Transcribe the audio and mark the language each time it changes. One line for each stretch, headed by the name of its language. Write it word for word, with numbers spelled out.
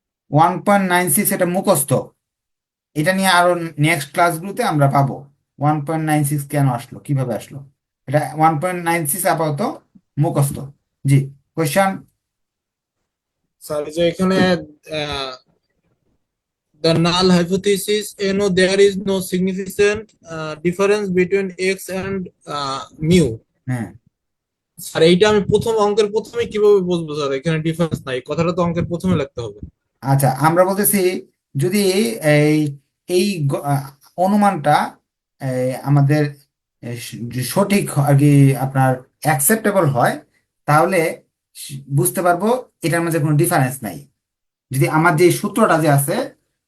Bangla: One point nine six এটা মুখস্থ, এটা নিয়ে আরো নেক্সট ক্লাসগুলোতে আমরা পাবো ওয়ান পয়েন্ট নাইন সিক্স কেন আসলো, কিভাবে আসলো। এটা ওয়ান পয়েন্ট নাইন সিক্স আপাতত মুখস্থ। জি, কোশ্চেন। স্যার যে এখানে আহ,
English: the null hypothesis, you know, there is no significant uh, difference between x and uh, mu.
Bangla: হ্যাঁ, স্যার এইটা আমি প্রথম অঙ্কের প্রথমে কিভাবে বুঝবো স্যার? এখানে ডিফারেন্স নাই, কথাটা তো অঙ্কের প্রথমে লিখতে হবে। আচ্ছা, আমরা বলতেছি যদি এই এই গ- আহ, অনুমানটা এই আমাদের এই স- যে সঠিক হ- আর কি আপনার অ্যাকসেপ্টেবল হয়, তাহলে স- বুঝতে পারবো এটার মধ্যে কোনো ডিফারেন্স নাই। যদি আমার যে সূত্রটা যে আছে